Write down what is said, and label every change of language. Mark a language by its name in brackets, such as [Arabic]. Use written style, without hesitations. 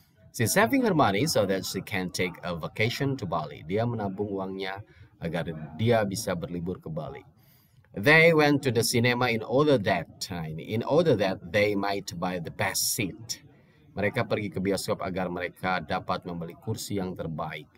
[English] She's saving her money so that she can take a vacation to Bali. [Indonesian] Dia menabung uangnya agar dia bisa berlibur ke Bali. [English] They went to the cinema in order that they might buy the best seat. [Indonesian] Mereka pergi ke bioskop agar mereka dapat membeli kursi yang terbaik.